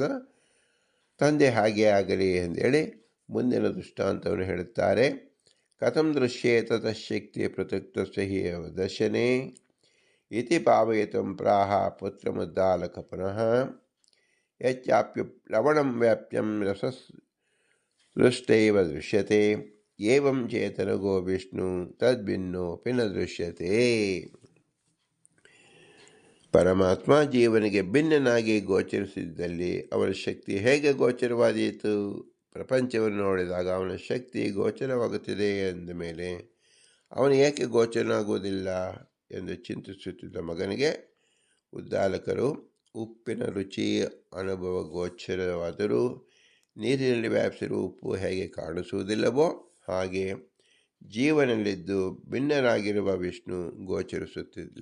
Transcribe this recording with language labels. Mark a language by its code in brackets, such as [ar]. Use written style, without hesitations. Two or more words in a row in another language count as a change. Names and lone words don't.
[kn] ತಂದೆ ಹಾಗೆ ಆಗಲಿ ಎಂದೇಳಿ ಮುಂದಿನ ದೃಷ್ಟಾಂತವನ್ನು ಹೇಳುತ್ತಾರೆ. [sa] ಕಥಂ ದೃಶ್ಯೇತ ತಶಕ್ತಿ ಪೃಥಕ್ತಸ್ಯ ಹಿ ದರ್ಶನೆ ಇತಿ ಭಾವಯಿತುಂ ಪ್ರಾಹ ಪುತ್ರಮುದ್ದಾಲಕ ಪುನಃ ಯಚ್ಚಾಪ್ಯ ಲವಣಂ ವ್ಯಾಪ್ಯಂ ರಸಸೃಷ್ಟೈವ ದೃಶ್ಯತೆ ಏವಂ ಚೇತನಗೋ ವಿಷ್ಣು ತದ್ಭಿನ್ನೋಪಿ ನ ದೃಶ್ಯತೆ. [kn] ಪರಮಾತ್ಮ ಜೀವನಿಗೆ ಭಿನ್ನನಾಗಿ ಗೋಚರಿಸಿದ್ದಲ್ಲಿ ಅವನ ಶಕ್ತಿ ಹೇಗೆ ಗೋಚರವಾದೀತು? ಪ್ರಪಂಚವನ್ನು ನೋಡಿದಾಗ ಅವನ ಶಕ್ತಿ ಗೋಚರವಾಗುತ್ತಿದೆ ಎಂದ ಮೇಲೆ ಅವನು ಏಕೆ ಗೋಚರನಾಗುವುದಿಲ್ಲ ಎಂದು ಚಿಂತಿಸುತ್ತಿದ್ದ ಮಗನಿಗೆ ಉದ್ದಾಲಕರು, ಉಪ್ಪಿನ ರುಚಿ ಅನುಭವ ಗೋಚರವಾದರೂ ನೀರಿನಲ್ಲಿ ವ್ಯಾಪಿಸಿರುವ ಉಪ್ಪು ಹೇಗೆ ಕಾಣಿಸುವುದಿಲ್ಲವೋ ಹಾಗೆ ಜೀವನಲ್ಲಿದ್ದು ಭಿನ್ನನಾಗಿರುವ ವಿಷ್ಣು ಗೋಚರಿಸುತ್ತಿಲ್ಲ.